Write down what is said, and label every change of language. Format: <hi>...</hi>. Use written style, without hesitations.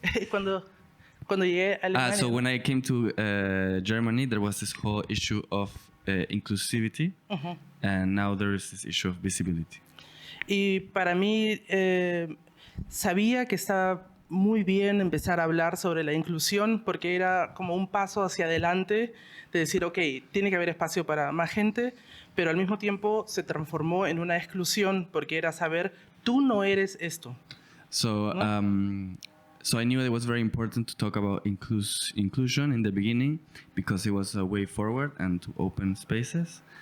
<es>Cuando llegué a Alemania,</es> <en>so when I came to Germany, there was this whole issue of inclusivity, and now there is this issue of visibility.</en> <es>Y para mí, sabía que estaba muy bien empezar a hablar sobre la inclusión porque era como un paso hacia adelante de decir, ok, tiene que haber espacio para más gente, pero al mismo tiempo se transformó en una exclusión porque era saber, tú no eres esto.</es> <en>So, so I knew it was very important to talk about inclusion in the beginning because it was a way forward and to open spaces.</en>